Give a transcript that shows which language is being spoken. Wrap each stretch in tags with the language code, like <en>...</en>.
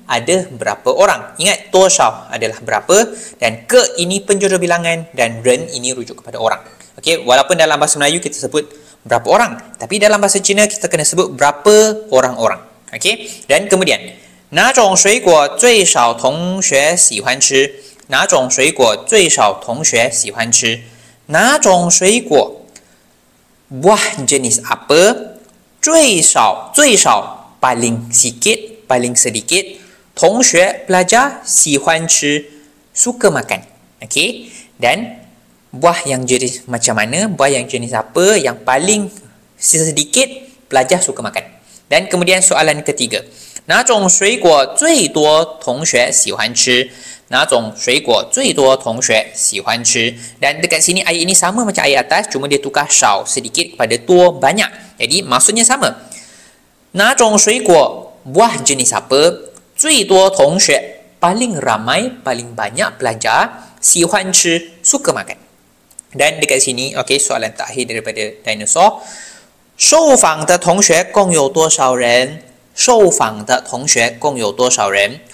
<ms>ada berapa orang. Ingat, toh shao adalah berapa dan ke ini penjuru bilangan dan ren ini rujuk kepada orang. Okey, walaupun dalam bahasa Melayu kita sebut berapa orang, tapi dalam bahasa Cina kita kena sebut berapa orang-orang. Okey, dan kemudian</ms> <zh>哪种水果最少同学喜欢吃？哪种水果最少同学喜欢吃？</zh> <ms>哪种水果 buah jenis apa 最少 paling sikit, paling sedikit 同学 pelajar 喜欢吃 suka makan. Okey, dan buah yang jenis macam mana, buah yang jenis apa yang paling sedikit pelajar suka makan. Dan kemudian soalan ketiga,</ms> <zh>哪种水果最多同学喜欢吃？哪种水果最多同学喜欢吃？</zh> <ms>Dan dekat sini ayat ini sama macam ayat atas, cuma dia tukar shao sedikit kepada tuo banyak. Jadi maksudnya sama. 哪种水果 buah jenis apa 最多同学 paling ramai, paling banyak pelajar 喜欢吃 suka makan. Dan dekat sini, okey, soalan terakhir daripada dinosaur.</ms> <zh>受访的同学共有多少人？受访的同学共有多少人？</zh>